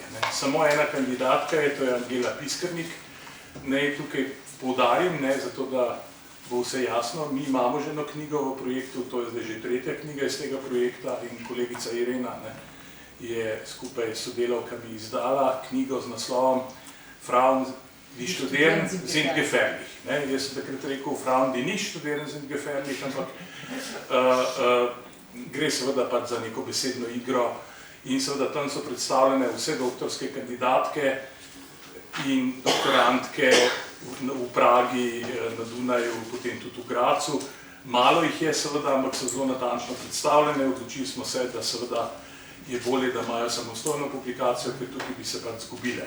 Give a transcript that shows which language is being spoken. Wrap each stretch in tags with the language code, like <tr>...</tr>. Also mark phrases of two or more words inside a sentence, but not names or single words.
<sl>Samo ena kandidatka je, to je Angela Piskernik. Naj tukaj poudarim, zato da bo vse jasno, mi imamo že eno knjigo v projektu, to je zdaj že 3. knjiga iz tega projekta in kolegica Irena je skupaj s sodelavkami izdala knjigo z naslovom</sl> <de>Frauen die studieren sind gefährlich.</de> <sl>Jaz sem takrat rekel,</sl> <de>Frauen die nicht studieren sind gefährlich,</de> <sl>ampak gre seveda pač za neko besedno igro in seveda tam so predstavljene vse doktorske kandidatke in doktorantke v Pragi, na Dunaju, potem tudi v Grazu. Malo jih je seveda, ampak so zelo natančno predstavljene, odločili smo se, da seveda je bolje, da imajo samostojno publikacijo, ker tukaj bi se pač zgubile.</sl>